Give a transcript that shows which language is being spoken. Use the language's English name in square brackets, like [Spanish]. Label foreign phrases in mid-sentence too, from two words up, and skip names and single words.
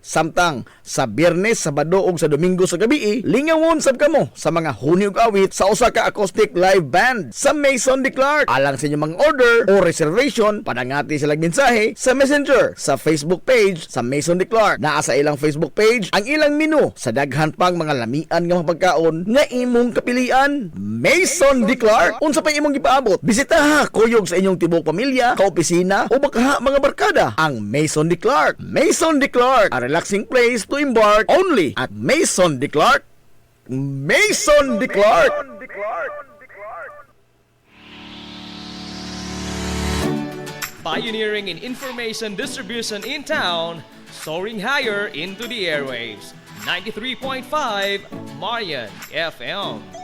[Cebuano] Samtang sa Biyernes, Sabado ug sa Domingo sa gabi, lingawon sab kamo sa mga huni ug awit sa usa ka [English] acoustic live band [Cebuano] sa Maison de Clark. Alang sa inyong mga order o reservation, padangati sila mensahe sa Messenger sa Facebook page sa Maison de Clark. Naa sa ilang Facebook page ang ilang menu sa daghan pang mga lamian nga mga pagkaon nga imong kapilian. Maison de Clark, unsa pa imong gipaabot? Bisitaha kuyog sa inyong tibok pamilya, kaopisina o baka mga barkada ang Maison de Clark. [English] Maison de Clark, a relaxing place to embark only at Maison de Clark. Maison de Clark. Pioneering in information distribution in town, soaring higher into the airwaves. 93.5 Marian FM.